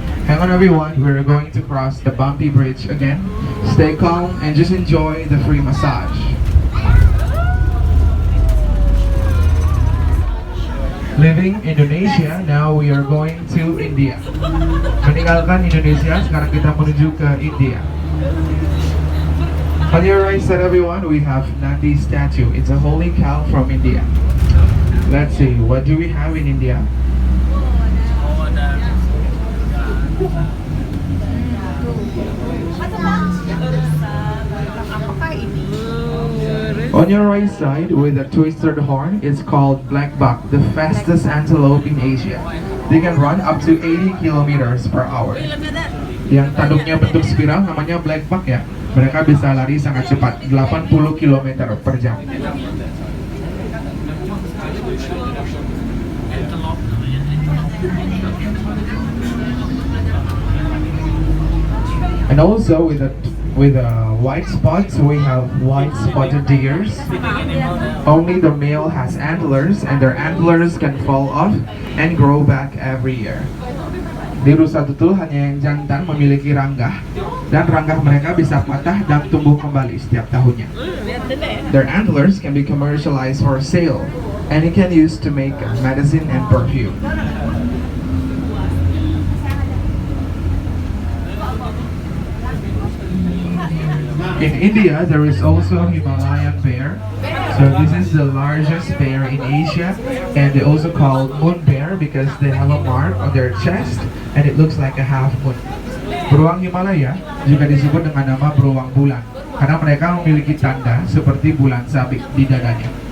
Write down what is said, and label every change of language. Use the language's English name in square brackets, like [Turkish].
[English] Hang on everyone, we're going to cross the bumpy bridge again. Stay calm and just enjoy the free massage. Leaving Indonesia, now we are going to India. [Indonesian] Meninggalkan Indonesia, sekarang kita menuju ke India. [English] On your right side, everyone, we have Nandi statue. It's a holy cow from India. Let's see, what do we have in India? On your right side, with a twisted horn, it's called black buck, the fastest antelope in Asia. They can run up to 80 kilometers per hour. [Indonesian] Yang tanduknya bentuk spiral namanya black buck ya. Mereka bisa lari sangat cepat, 80 km per jam. [English] And also with white spots, we have white spotted deers. Only the male has antlers, and their antlers can fall off and grow back every year. [Indonesian] Di rusa tutul hanya yang jantan memiliki ranggah, dan ranggah mereka bisa patah dan tumbuh kembali setiap tahunnya. [English] Their antlers can be commercialized for sale, and it can use to make medicine and perfume. In India, there is also Himalayan bear. So this is the largest bear in Asia, and they also call moon bear because they have a mark on their chest and it looks like a half moon. [Indonesian] Beruang Himalaya juga disebut dengan nama beruang bulan karena mereka memiliki tanda seperti bulan sabit di dadanya.